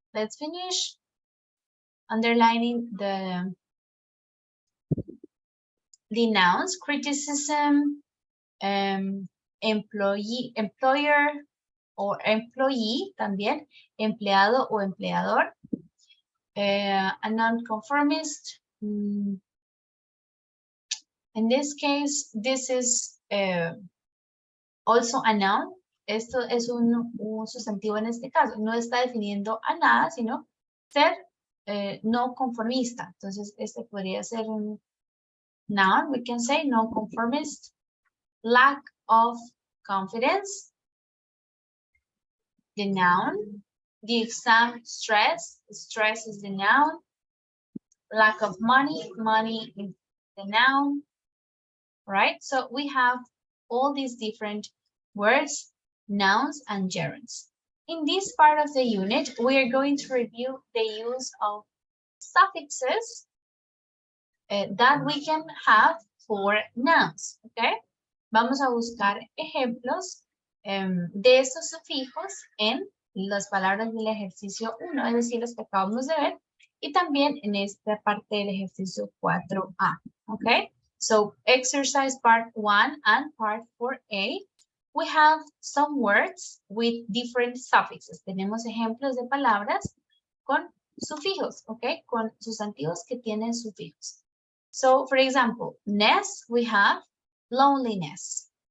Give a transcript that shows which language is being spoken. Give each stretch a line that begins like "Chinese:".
English: Let's finish underlining the nouns: criticism, employer or employee,
Spanish: también empleado o empleador,
English: a non-conformist. In this case, this is also a noun.
Spanish: Esto es un sustantivo en este caso. No está definiendo a nada, sino ser no conformista. Entonces, este podría ser un noun.
English: We can say non-conformist. Lack of confidence. The noun. the exam stress. Stress is the noun. Lack of money. Money is the noun. Right? So we have all these different words, nouns, and gerunds. In this part of the unit, we are going to review the use of suffixes that we can have for nouns, okay?
Spanish: Vamos a buscar ejemplos de estos sufijos en las palabras del ejercicio 1, es decir, los que acabamos de ver, y también en esta parte del ejercicio 4A, okay?
English: So, exercise part 1 and part 4A, we have some words with different suffixes.
Spanish: Tenemos ejemplos de palabras con sufijos, okay? Con sustantivos que tienen sufijos.
English: So, for example, ness, we have loneliness.